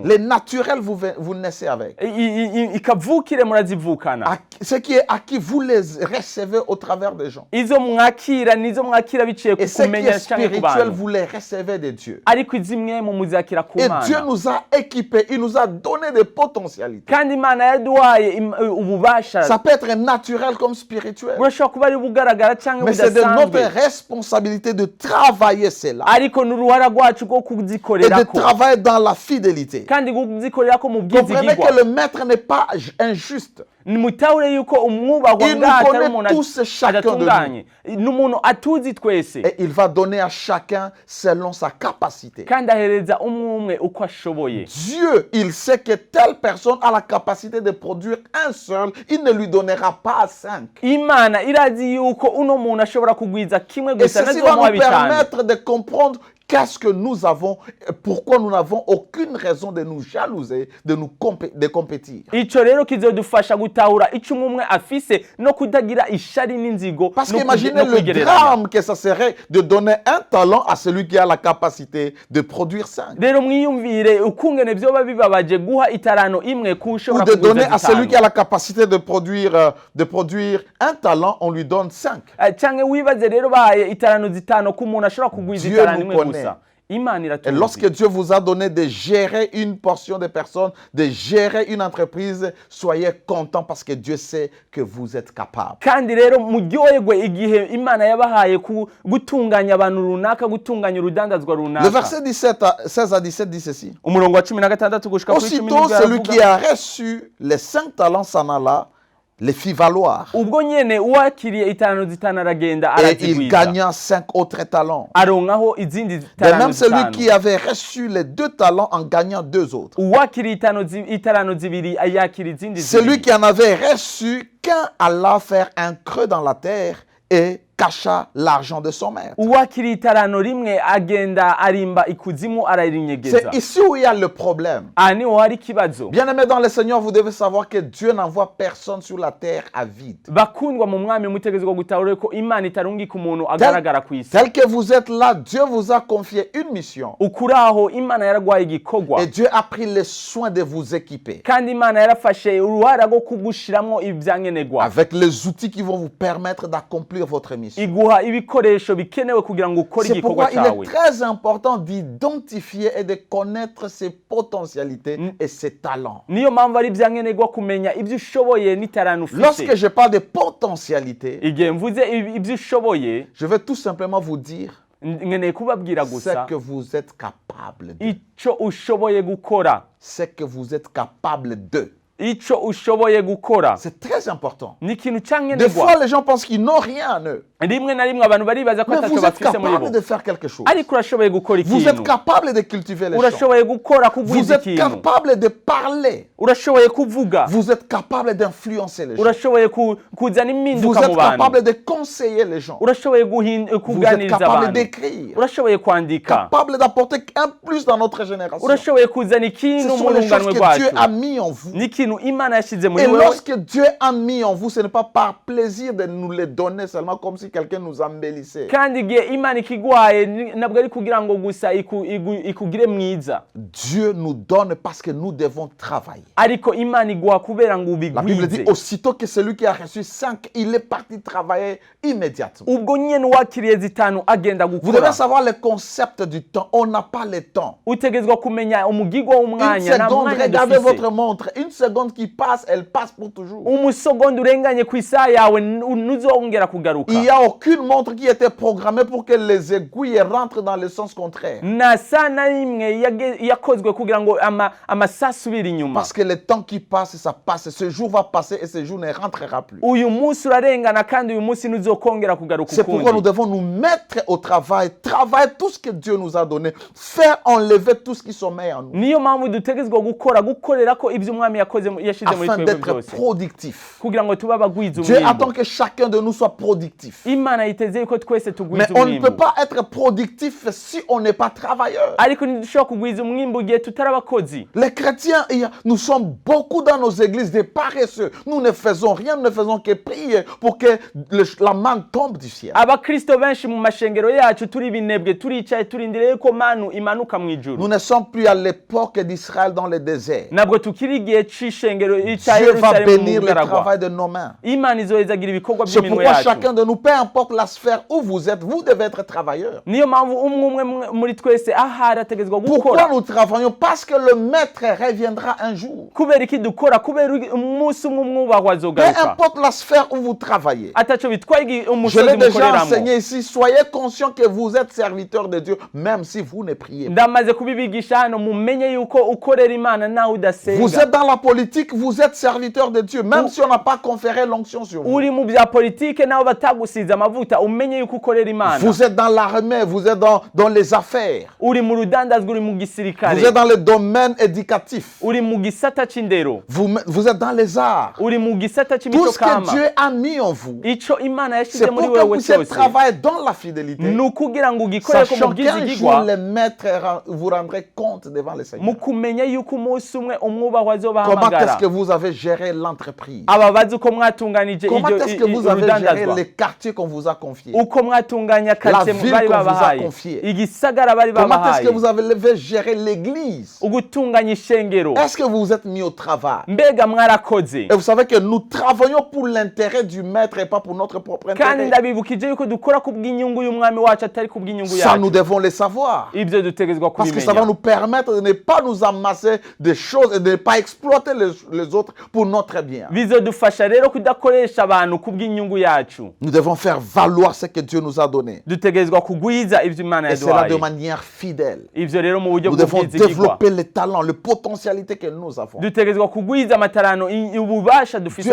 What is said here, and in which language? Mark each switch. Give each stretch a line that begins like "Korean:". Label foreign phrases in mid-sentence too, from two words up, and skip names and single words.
French: Les naturels, vous naissez avec.
Rundi: Ikavukire murazivukana.
French: Ce qui est acquis, vous les recevez au travers des gens.
Rundi: Izo mwakira nizo mwakira biciye ku
French: Et ce qui
Rundi: kumenya
French: est
Rundi: cyangwa ku
French: spirituel,
Rundi: bantu.
French: vous les recevez de Dieu.
Rundi: Ariko izimwemu muzakira ku
French: Et Dieu
Rundi: Mana.
French: nous a équipés, il nous a donné des potentialités.
Rundi: Kandi Imana yaduhaye ububasha.
French: Ça peut être naturel comme spirituel.
Rundi: Burashobora kuba ari bugaragara cyangwa
French: Mais c'est de notre
Rundi: budasanzwe.
French: responsabilité de travailler cela
Rundi: Ariko n'uruhara rwacu rwo
French: et de
Rundi: kuzikorerako.
French: travailler dans la fidélité.
Rundi: Kandi kuzikorerako mu
French: Comprenez
Rundi: bwizigirwa.
French: que le maître n'est pas injuste.
Rundi: Nimutahure yuko umwubahwa
French: Il nous
Rundi: ngaha atari
French: connaît
Rundi: umuntu
French: tous, chacun de
Rundi: adatunganye. N'umuntu atuzi twese.
French: Et il va donner à chacun selon sa capacité.
Rundi: Kandi ahereza umwe uko ashoboye.
French: Dieu, il sait que telle personne a la capacité de produire un seul, il ne lui donnera pas 5.
Rundi: Imana irazi yuko uno muntu ashobora kugwiza kimwe
French: Et
Rundi: gusa
French: ceci va
Rundi: nazomuha
French: nous
Rundi: bitanu.
French: permettre de comprendre qu'est-ce que nous avons, pourquoi nous n'avons aucune raison de nous jalouser, de compétir.
Rundi: Ico rero kizodufasha gutahura ico umwe afise no kutagira ishari n'inzigo.
French: Parce
Rundi: no
French: qu'imaginez le
Rundi: kwigereranya.
French: drame que ça serait de donner un talent à celui qui a la capacité de produire 5.
Rundi: Rero mwiyumvire ukungene vyoba bibabaje guha itarano imwe
French: Ou
Rundi: kushobora
French: de donner à
Rundi: kugwiza
French: celui qui
Rundi: zitanu.
French: a la capacité de produire un talent, on lui donne 5.
Rundi: Canke wibaze rero bahaye itarano zitanu ku muntu ashobora kugwiza
French: Dieu
Rundi: itarano
French: nous
Rundi: imwe
French: connaît.
Rundi: gusa. Imana
French: Et
Rundi: iratuzi.
French: lorsque Dieu vous a donné de gérer une portion de personnes, de gérer une entreprise, soyez content parce que Dieu sait que vous êtes capable.
Rundi: Kandi rero muryoherwe igihe Imana yabahaye gutunganya abantu runaka, gutunganya urudandazwa
French: Le
Rundi: runaka.
French: verset 16 à 17 dit ceci.
Rundi: Umurongo wa 16 gushika kuri 17
French: Aussitôt, celui qui a reçu les 5 talents s'en alla, les fit valoir.
Rundi: ubwo nyene uwakiriye itarano zitanu aragenda
French: Et il
Rundi: arazigwiza.
French: gagna 5 autres talents.
Rundi: Aronkaho izindi
French: De
Rundi: tarano
French: même, celui
Rundi: zitanu.
French: qui avait reçu les 2 talents en gagnant 2 autres.
Rundi: Uwakiriye itarano zibiri yakira izindi
French: Celui
Rundi: zibiri.
French: qui en avait reçu qu'un alla faire un creux dans la terre et cacha l'argent de son maître.
Rundi: uwakiriye itarano rimwe agenda arimba ikuzimu ararinyegeza.
French: C'est ici où il y a le problème.
Rundi: Aha niho hari ikibazo.
French: Bien-aimés dans le Seigneur, vous devez savoir que Dieu n'envoie personne sur la terre à vide.
Rundi: Bakundwa mu mwami mutegerezwa gutahura ko Imana itarungika umuntu agaragara ku isi.
French: Tel que vous êtes là, Dieu vous a confié une mission.
Rundi: Ukuraho Imana yaragwaye igikorwa.
French: Et Dieu a pris le soin de vous équiper.
Rundi: Kandi Imana yarafashe uruhara rwo kugushiramwo ibyankenerwa.
French: Avec les outils qui vont vous permettre d'accomplir votre mission.
Rundi: Iguha ibikoresho bikenewe kugira ngo ukore
French: C'est
Rundi: igikorwa
French: pourquoi il
Rundi: cyawe.
French: est très important d'identifier et de connaître ses potentialités et ses talents.
Rundi: Niyo mpamvu ari ibyankenerwa kumenya ibyo ushoboye n'itarano ufite.
French: Lorsque je parle de potentialité,
Rundi: Igihe mvuze ibyo ushoboye,
French: je vais tout simplement vous dire
Rundi: nkeneye kubabwira
French: ce
Rundi: gusa
French: que vous êtes capable de.
Rundi: ico ushoboye gukora.
French: Ce que vous êtes capable de.
Rundi: Ico ushoboye gukora
French: C'est très important.
Rundi: ni ikintu
French: Des
Rundi: cyankenerwa.
French: fois, les gens pensent qu'ils n'ont rien en eux.
Rundi: Rimwe na rimwe abantu baribaza ko
French: Mais
Rundi: ataco
French: vous êtes
Rundi: bafise muri bo,
French: capable de faire quelque chose.
Rundi: ariko urashoboye gukora
French: Vous êtes
Rundi: ikintu.
French: capable de cultiver les champs.
Rundi: Urashoboye gukora
French: Vous
Rundi: kugwiza
French: êtes
Rundi: ikintu.
French: capable de parler.
Rundi: Urashoboye kuvuga.
French: Vous êtes capable d'influencer les gens.
Rundi: Urashoboye kuzana
French: Vous
Rundi: impinduka
French: êtes
Rundi: mu bantu.
French: capable de conseiller les gens.
Rundi: Urashoboye
French: Vous êtes
Rundi: kuganiriza
French: capable
Rundi: abantu.
French: d'écrire.
Rundi: Urashoboye kwandika.
French: Capable d'apporter un plus dans notre génération.
Rundi: Urashoboye kuzana
French: Ce
Rundi: ikintu
French: sont
Rundi: mu
French: les choses
Rundi: runganwe
French: que
Rundi: rwacu.
French: Dieu a mis en vous.
Rundi: Ni ikintu Imana yashize muri
French: Et
Rundi: wewe.
French: lorsque Dieu a mis en vous, ce n'est pas par plaisir de nous les donner seulement comme si quelqu'un nous embellissait.
Rundi: Kandi igihe Imana ikigwaye nabwo ari kugira ngo gusa ikugire mwiza.
French: Dieu nous donne parce que nous devons travailler.
Rundi: Ariko Imana iguha kubera ngo
French: La Bible dit
Rundi: ubigwize.
French: aussitôt que celui qui a reçu 5, il est parti travailler immédiatement.
Rundi: Ubwo nyene wakiriye zitanu agenda
French: Vous
Rundi: gukora.
French: devez savoir le concept du temps. On n'a pas le temps.
Rundi: Utegezwa kumenya umugigwa
French: Une
Rundi: w'umwanya na
French: seconde,
Rundi: mwanya
French: regardez
Rundi: dufise.
French: votre montre. Une seconde qui passe, elle passe pour toujours.
Rundi: Umusogonda urenganye ku isaha yawe ntuzongera kugaruka.
French: Il n'y a aucune montre qui était programmée pour que les aiguilles rentrent dans le sens contraire.
Rundi: Na saa na rimwe yakozwe kugira ngo amasaha asubire inyuma.
French: Parce que le temps qui passe, ça passe. Ce jour va passer et ce jour ne rentrera plus.
Rundi: Uyu munsi urarengana kandi uyu munsi ntuzokongera kugaruka
French: C'est pourquoi nous
Rundi: ukundi.
French: devons nous mettre au travail, travailler tout ce que Dieu nous a donné, faire enlever tout ce qui sommeille en nous,
Rundi: Niyo mpamvu dutegezwa gukorera ko ibyo umwami yashize muri
French: afin
Rundi: twebwe
French: d'être
Rundi: byose
French: productif.
Rundi: kugira ngo tube abagwiza
French: Dieu attend
Rundi: umwimbo.
French: que chacun de nous soit productif.
Rundi: Imana yiteze yuko twese
French: Mais
Rundi: tugwiza
French: on ne peut
Rundi: umwimbo.
French: pas être productif si on n'est pas travailleur.
Rundi: Ariko ntidushobora kugwiza umwimbo igihe tutari abakozi.
French: Les chrétiens, nous sommes beaucoup dans nos églises des paresseux. Nous ne faisons rien, nous ne faisons que prier pour que la manne tombe du ciel.
Rundi: Abakristo benshi mu mashengero yacu turi binebwe turicaye turindiriye ko manu imanuka mu ijuru.
French: Nous ne sommes plus à l'époque d'Israël dans le désert.
Rundi: Nabwo tukiri igihe c'ishengero cya
French: Dieu va
Rundi: Yerusalemu mu
French: bénir le
Rundi: bugaragwa.
French: travail de nos mains.
Rundi: Imana izohezagira ibikorwa
French: C'est
Rundi: by'iminwe
French: pourquoi
Rundi: yacu.
French: chacun de nous, peu importe la sphère où vous êtes, vous devez être travailleur.
Rundi: Niyo mpamvu umwe muri twese ahari ategezwa
French: Pourquoi
Rundi: gukora.
French: nous travaillons? Parce que le maître reviendra un jour.
Rundi: Kubera iki dukora kubera umunsi umwe umwubahwa
French: Peu
Rundi: azogaruka.
French: importe la sphère où vous travaillez.
Rundi: Ataco bitwaye
French: Je
Rundi: umusozi
French: l'ai déjà
Rundi: mukoreramo.
French: enseigné ici. Soyez conscient que vous êtes serviteur de Dieu, même si vous ne priez pas.
Rundi: Ndamaze kubibigisha hano mumenye yuko ukorera Imana nawe
French: Vous
Rundi: udasenga.
French: êtes dans la politique, vous êtes serviteur de Dieu, même si on n'a pas conféré l'onction sur vous.
Rundi: Uri mu bya politike nawe batagusize amavuta umenye yuko ukorera Imana.
French: Vous êtes dans l'armée, vous êtes dans les affaires,
Rundi: Uri mu rudandazwa uri mu
French: vous
Rundi: gisirikare.
French: êtes dans le domaine éducatif,
Rundi: Uri mu gisata c'indero.
French: vous êtes dans les arts.
Rundi: Uri mu gisata
French: Tout
Rundi: c'imico
French: ce que
Rundi: kama.
French: Dieu a mis en vous,
Rundi: Ico Imana
French: c'est
Rundi: yashize
French: pour
Rundi: muri
French: que
Rundi: wewe
French: vous puissiez
Rundi: cyose.
French: travailler dans la fidélité,
Rundi: Ni ukugira ngo ugikorere ko mu
French: sachant qu'un jour
Rundi: bwizigigwa
French: le maître vous rendrez compte devant le Seigneur.
Rundi: mu kumenya yuko umunsi umwe umwubahwa
French: Comment est-ce
Rundi: azobahamagara.
French: que vous avez géré l'entreprise?
Rundi: Aba bazi uko mwatunganije
French: Comment est-ce que vous avez géré
Rundi: urudandazwa.
French: les quartiers qu'on vous a confiés?
Rundi: Uko mwatunganya karitsiye
French: ville
Rundi: bari
French: qu'on vous a
Rundi: babahaye.
French: confiée.
Rundi: Igisagara bari
French: Comment est-ce
Rundi: babahaye.
French: que vous avez géré l'église?
Rundi: Ugutunganya ishengero.
French: Est-ce que vous vous êtes mis au travail?
Rundi: Mbega mwarakoze.
French: Et vous savez que nous travaillons pour l'intérêt du maître et pas pour notre propre
Rundi: Kandi
French: intérêt.
Rundi: ndabibukije yuko dukora kubw'inyungu y'umwami wacu atari kubw'inyungu
French: Ça, nous
Rundi: yacu.
French: devons le savoir.
Rundi: Ibyo dutegezwa
French: Parce que ça va
Rundi: kubimenya.
French: nous permettre de ne pas nous amasser des choses et de ne pas exploiter les autres pour notre bien.
Rundi: Bizodufasha rero kudakoresha abantu kubw'inyungu yacu.
French: Nous devons faire valoir ce que Dieu nous a donné.
Rundi: Dutegezwa kugwiza ibyo Imana
French: Et cela de
Rundi: yaduhaye.
French: manière fidèle.
Rundi: Ivyo rero mu buryo
French: Nous devons
Rundi: bw'ubwizigigwa.
French: développer les talents, les potentialités que nous avons.
Rundi: Dutegezwa kugwiza amatarano ububasha dufise